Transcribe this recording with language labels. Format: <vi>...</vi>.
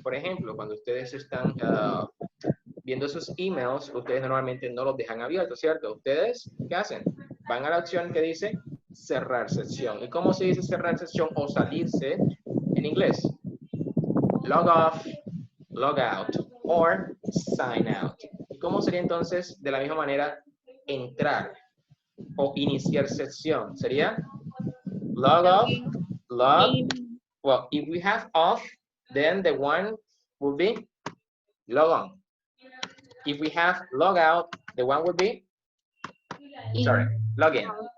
<es>Por ejemplo, cuando ustedes están viendo sus emails, ustedes normalmente no los dejan abiertos, ¿cierto? Ustedes, ¿qué hacen? Van a la opción que dice cerrar sesión. ¿Y cómo se dice cerrar sesión o salirse en inglés?</es> <en>Log off, log out, or sign out.</en> <es>¿Y cómo sería entonces de la misma manera entrar o iniciar sesión? Sería log off, log.</es> <en>Well, if we have off, then the one will be log on. If we have log out, the one would be, sorry, log in.</en>